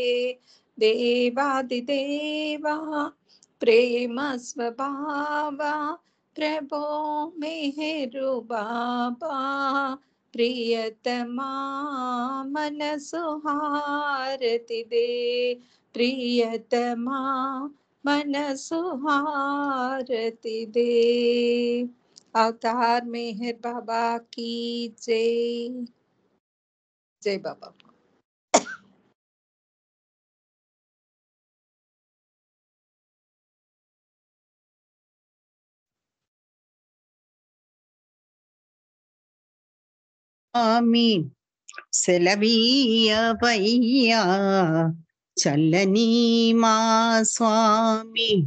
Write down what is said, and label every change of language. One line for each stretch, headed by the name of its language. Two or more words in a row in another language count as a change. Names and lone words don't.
Telugu: దేవాదిదేవా ప్రేమ స్వభావా ప్రభో మెహరు బాబా ప్రియతమా మనసు హారతిదే ప్రియతమా మనసు హారతిదే
Hindi: अवतार मेहर बाबा की जय जय बाबा।
Telugu: స్వామి సెలవీయవయ్యా చల్లని మా స్వామి